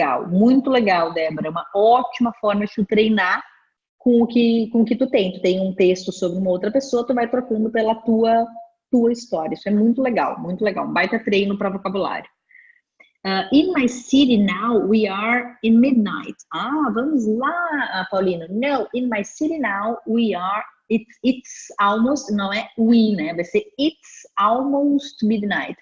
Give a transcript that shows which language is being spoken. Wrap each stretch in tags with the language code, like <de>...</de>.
<pt>Muito legal, Débora. É uma ótima forma de tu treinar com o que tu tem. Tu tem um texto sobre uma outra pessoa, tu vai trocando pela tua história. Isso é muito legal. Um baita treino para vocabulário.</pt> <en>In my city now, we are in midnight.</en> <pt>Vamos lá, Paulina.</pt> <en>No, in my city now, we are, it's almost,</en> <pt>não é</pt> <en>we, né?</en> <pt>Vai ser</pt> <en>it's almost midnight.</en>